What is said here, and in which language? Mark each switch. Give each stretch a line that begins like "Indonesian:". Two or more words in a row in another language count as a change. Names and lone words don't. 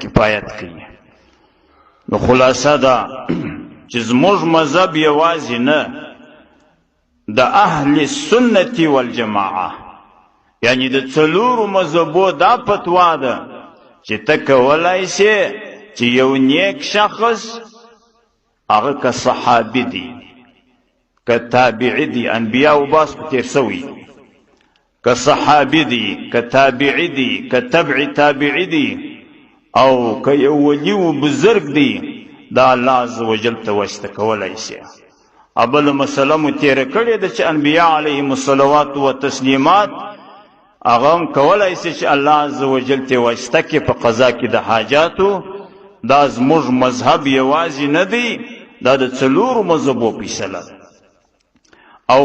Pashto: کفایت کوي نو خلاصه ده چې زموږ مذهب یوازې نه د اهل سنت والجماعه یعنی د څلورو مذهبو دا فتوا ده چې ته کولای شې چې یو نیک شخص هغه که صحابي دی که تابعي دی انبیاء و باس په تیر سوي که صحابی دی که تابعی دی که تبع تابعی دی او که یو ولی و بزرگ دی دا الله عزوجل ته واسطه کولای شي ابل مسله مو تیره کړې ده چې انبیاء
Arabic: علیهم الصلوات و تسلیمات
Pashto: هغه هم کولای شي چې الله عزوجل ته واسطه کې په قضا کې د حاجاتو دا زموږ مذهب یوازې نه دی دا د څلورو مذهبو فیصله او